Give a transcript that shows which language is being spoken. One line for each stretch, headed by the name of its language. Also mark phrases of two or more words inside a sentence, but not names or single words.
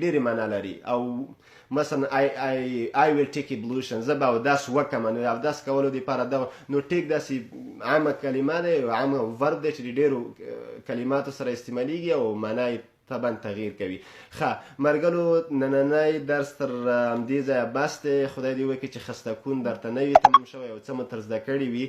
Pashto: ډېرې معنا لري. او مثلا
English: I will take ablution.
Pashto: زه به اودس وکړم. نو اودس کولو دپاره دغه نو ټیک داسې عامه کلمه دی، عامه ورب دی چې د ډېرو کلماتو سره استعمالیږي او معنا یې طبعا تغییر کوي. ښه مرګلو، نننی درس تر همدې ځایه بس دی. خدای دې وکړي چې خسته کون درته نه وي تمام شوی او څه مو تر زده کړي وي.